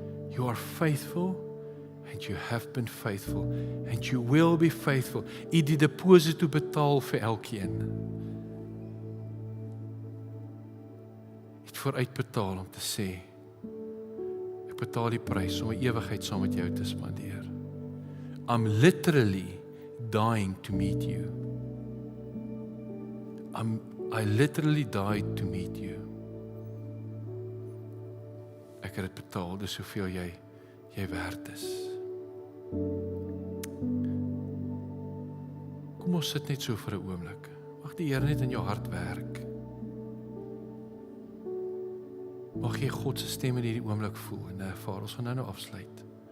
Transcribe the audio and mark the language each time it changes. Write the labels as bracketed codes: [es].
[en] You are faithful, and you have been faithful, and you will be faithful. [af] U die deposito betaal vir elkeen. Het vooruitbetaal om te sê, ek betaal die prys om 'n ewigheid saam met jou te spandeer. [en] I'm literally dying to meet you. I literally died to meet you. [af] Ek het dit betaal, dis soveel jy werd is. Kom ons sit net so vir 'n oomblik. Mag die Here net in jou hart werk. Mag jy God se stem in hierdie oomblik voel en ervaar. Ons gaan nou afsluit.